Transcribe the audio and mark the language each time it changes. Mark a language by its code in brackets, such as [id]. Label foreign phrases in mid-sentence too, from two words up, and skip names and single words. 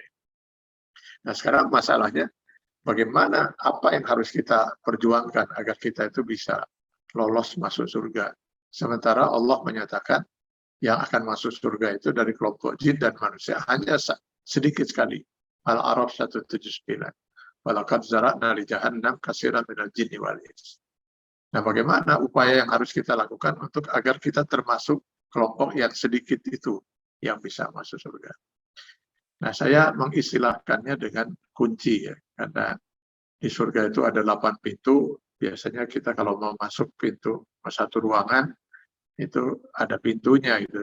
[id] Nah sekarang masalahnya bagaimana, apa yang harus kita perjuangkan agar kita itu bisa lolos masuk surga. Sementara Allah menyatakan yang akan masuk surga itu dari kelompok jin dan manusia hanya sedikit sekali. Al-Araf 179. [ar] ولقد ذرأنا لجهنم كثيرا من الجن والإنس. [id] Nah, bagaimana upaya yang harus kita lakukan untuk agar kita termasuk kelompok yang sedikit itu yang bisa masuk surga. Nah, saya mengistilahkannya dengan kunci ya, karena di surga itu ada 8 pintu. Biasanya kita kalau mau masuk pintu satu ruangan itu ada pintunya gitu.